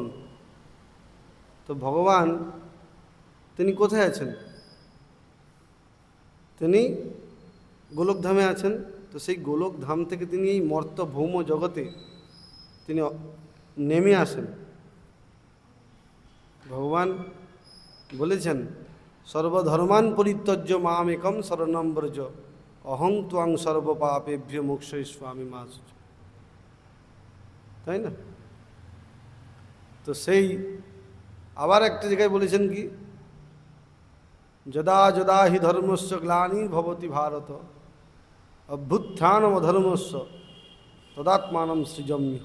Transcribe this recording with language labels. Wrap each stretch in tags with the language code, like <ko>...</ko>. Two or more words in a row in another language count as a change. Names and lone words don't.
<bn>তো ভগবান তিনি কোথায় আছেন? তিনি গোলকধামে আছেন। তো সেই গোলকধাম থেকে তিনি এই মর্ত ভৌম জগতে তিনি নেমে আসেন। ভগবান বলেছেন,</bn> <sa>সর্বধর্মান পরিত্যজ্য মাম একম শরণম ব্রজ, অহং ত্বং সর্বপাপেভ্য মোক্ষয়িষ্যামি মা শুচ।</sa> <bn>তাই না? তো সেই আবার একটা জায়গায় বলেছেন কি,</bn> <sa>যদা যদা হি ধর্মস্য গ্লানি ভবতি ভারত অভ্যুত্থানম অধর্মস্য তদাত্মানম সৃজম্যহম।</sa>